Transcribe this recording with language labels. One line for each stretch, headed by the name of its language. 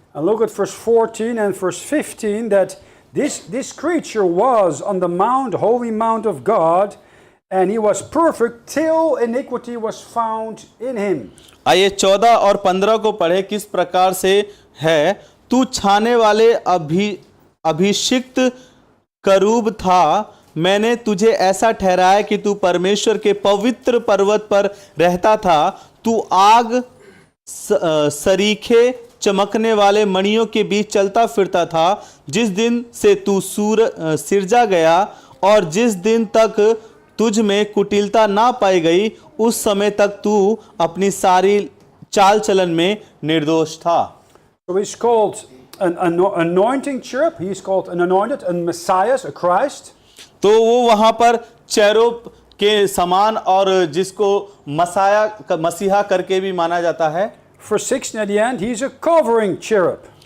English: And look at verse 14 and verse 15, that this creature was on the mount, holy mount of God, and he was perfect till iniquity was found in him.
Hindi: आइए 14 और 15 को पढ़े किस प्रकार से है। तू छाने वाले अभिषिक्त करूब था। मैंने तुझे ऐसा ठहराया कि तू परमेश्वर के पवित्र पर्वत पर रहता था। तू आग सरीखे चमकने वाले मणियों के बीच चलता फिरता था। जिस दिन से तू सिरजा गया और जिस दिन तक तुझ में कुटिलता ना पाई गई, उस समय तक तू अपनी सारी चाल चलन में निर्दोष था।
English: So he's called an anointing cherub. He's called an anointed, a Messiah, a Christ.
Hindi: तो वो वहां पर चेरोब के समान और जिसको मसीहा करके भी माना जाता है।
English: Verse 16 at the end, he's a covering cherub.